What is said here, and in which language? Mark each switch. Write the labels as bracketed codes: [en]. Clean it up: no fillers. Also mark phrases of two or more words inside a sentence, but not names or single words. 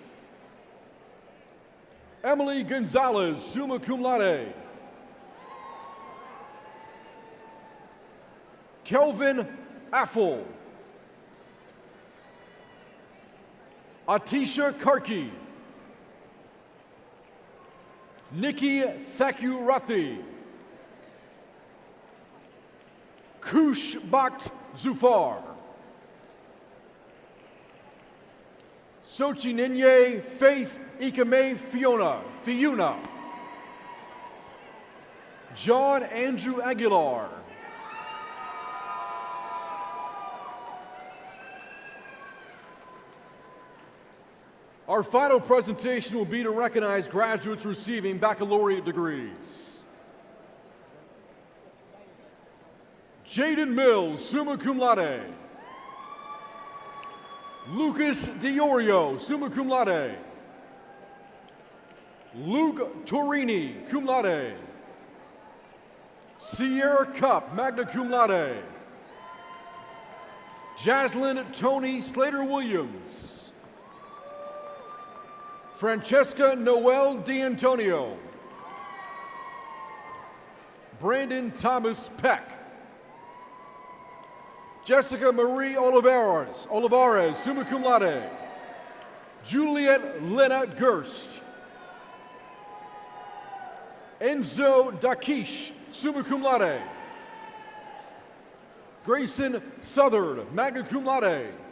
[en] Emily Gonzalez, [la] summa cum laude, [en] Kelvin Affle, Atisha Karki, Nikki Thakurathi, Kush Bakht Zufar, Sochi Ninye Faith Ikame Fiuna, John Andrew Aguilar, our final presentation will be to recognize graduates receiving baccalaureate degrees. Jaden Mills, [la] summa cum laude. [en] Lucas Diorio, [la] summa cum laude. [en] Luke Torini, [la] cum laude. [en] Sierra Cup, [la] magna cum laude. [en] Jaslyn Tony Slater-Williams. Francesca Noel D'Antonio. Brandon Thomas Peck. Jessica Marie Olivares, [la] summa cum laude. [en] Juliet Lena Gerst. Enzo Dakish, [la] summa cum laude. [en] Grayson Southard, [la] magna cum laude.